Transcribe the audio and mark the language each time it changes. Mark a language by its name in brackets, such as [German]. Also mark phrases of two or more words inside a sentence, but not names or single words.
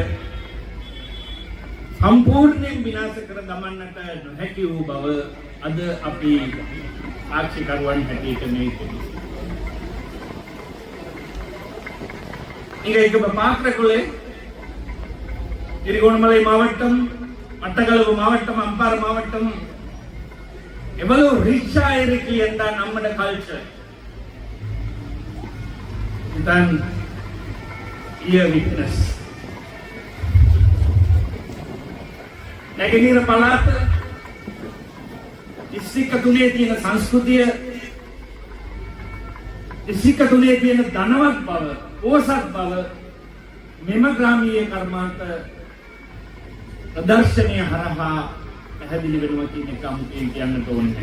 [Sinhala] සම්පූර්ණයෙන් විනාශ කර දමන්නට නොහැකි වූ බව අද අපි සාක්ෂිකරුවන් හැටියට මේ [Tamil] இங்க பார்க்கறக்குள்ளே திருகோணமலை மாவட்டம் மட்டக்களப்பு மாவட்டம் அம்பாறை மாவட்டம் எவ்வளவு ரிச்சா இருக்கு என்ற நம்மட கல்ச்சர் இதுதான் விட்னஸ் [Sinhala] නැගෙනහිර පළාත දිස්ත්‍රික්ක තුනේ තියෙන සංස්කෘතිය දිස්ත්‍රික්ක තුනේ තියෙන ධනවත් බව පෝසත් බව මෙම ග්‍රාමීය කර්මාන්ත ප්‍රදර්ශනය හරහා පැහැදිලි වෙනවා කියන එක අමුතුවෙන් කියන්නට ඕනේ.